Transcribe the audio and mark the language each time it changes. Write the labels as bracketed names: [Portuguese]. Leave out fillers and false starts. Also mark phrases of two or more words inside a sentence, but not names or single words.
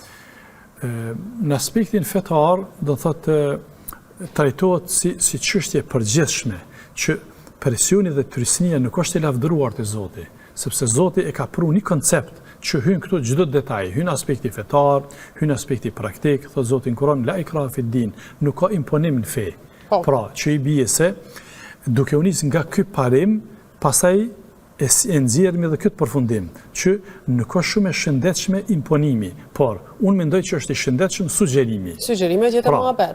[Albanian] Në aspektin fetar, do të thotë, trajtohet si çështje përgjithshme, që presioni dhe trysnia nuk është e lavdëruar te Zoti, sepse Zoti e ka pru një koncept që hyn këtu çdo detaj, hyn aspekti fetar, hyn aspekti praktik, thot Zoti në Kur'an, [Arabic] لا إكراه في الدين, [Albanian] nuk ka imponim në fe. Pra, që i bie se duke u nis nga ky parim, pastaj e nxjerrim edhe këtë përfundim, që nuk është shumë e shëndetshme imponimi, por unë mendoj që është i shëndetshëm sugjerimi. Sugjerimi është mohabet.